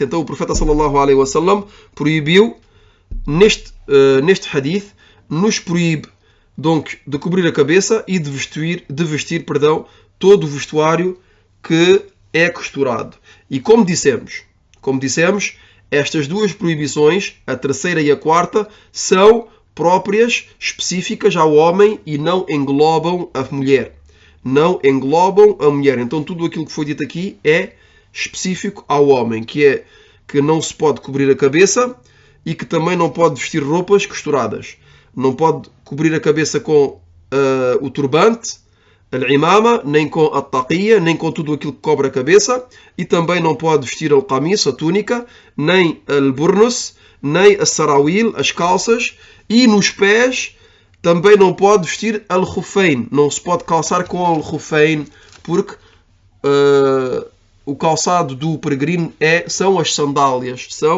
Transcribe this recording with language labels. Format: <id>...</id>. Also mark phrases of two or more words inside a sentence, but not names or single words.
<pt>Então o profeta</pt> <ar>صلى الله عليه وسلم</ar> <pt>proibiu neste hadith, nos proíbe donc de cobrir a cabeça e de vestir todo o vestuário que é costurado. E como dissemos, estas duas proibições, a terceira e a quarta, são próprias, específicas ao homem e não englobam a mulher. Então tudo aquilo que foi dito aqui é específico ao homem, que é que não se pode cobrir a cabeça e que também não pode vestir roupas costuradas. Não pode cobrir a cabeça com o turbante, al-imama, nem com a taqiyya, nem com tudo aquilo que cobre a cabeça, e também não pode vestir al-qamis, a túnica, nem al-burnus, nem a sarawil, as calças, e nos pés também não pode vestir al-khuffayn. Não se pode calçar com al-khuffayn, porque o calçado do peregrino são as sandálias.</pt>